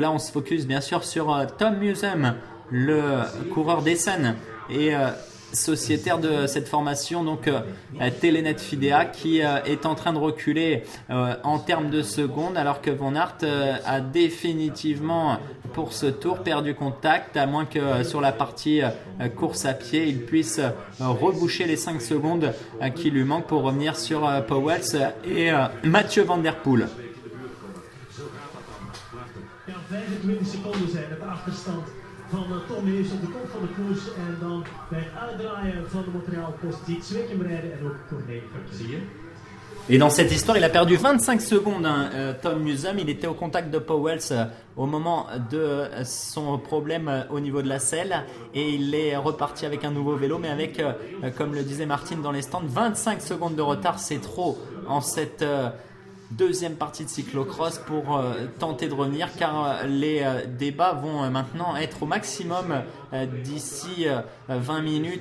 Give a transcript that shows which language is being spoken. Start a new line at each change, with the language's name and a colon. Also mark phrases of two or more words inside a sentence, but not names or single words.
French: là on se focus bien sûr sur Tom Musem, le coureur d'Essen et sociétaire de cette formation, donc Telenet Fidea, qui est en train de reculer en termes de secondes, alors que Van Aert a définitivement pour ce tour perdu contact, à moins que sur la partie course à pied il puisse reboucher les 5 secondes qui lui manquent pour revenir sur Powels et Mathieu Van Der Poel.
Dutch: Ja, 25 seconden zijn het de achterstand van Tom Mees op de kop van de koers. En dan bij het uitdraaien van de materiaalpost ziet Zwickem rijden en ook Corné. Zie je?
French: Et dans cette histoire, il a perdu 25 secondes, Tom Musem. Il était au contact de Powels au moment de son problème au niveau de la selle. Et il est reparti avec un nouveau vélo, mais avec, comme le disait Martine dans les stands, 25 secondes de retard. C'est trop en cette deuxième partie de cyclocross pour tenter de revenir, car les débats vont maintenant être au maximum d'ici 20 minutes.